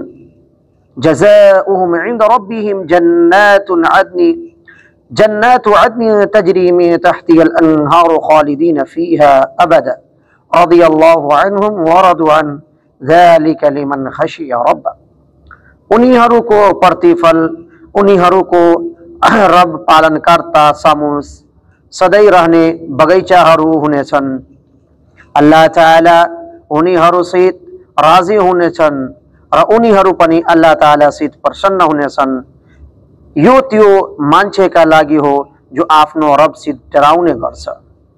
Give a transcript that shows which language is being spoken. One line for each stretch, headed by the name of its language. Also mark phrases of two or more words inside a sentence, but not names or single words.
Arabic: جزاؤهم عند ربهم جنات عدن تجري من تحتها الأنهار خالدين فيها أبدا رضي الله عنهم ورضوا عن ذلك لمن خشي ربه.
Nepali: उनीहरूको प्रतिफल उनीहरूको रब पालनकर्ता सामु सधैँ रहने बगैँचाहरू हुनेछन्। अल्लाह ताला उनीहरूसित राजी हुनेछन् र उनीहरू पनि अल्लाह तालासित प्रसन्न हुनेछन्। यो त्यो मान्छेका लागि हो जो आफ्नो रबसित डराउने गर्छ।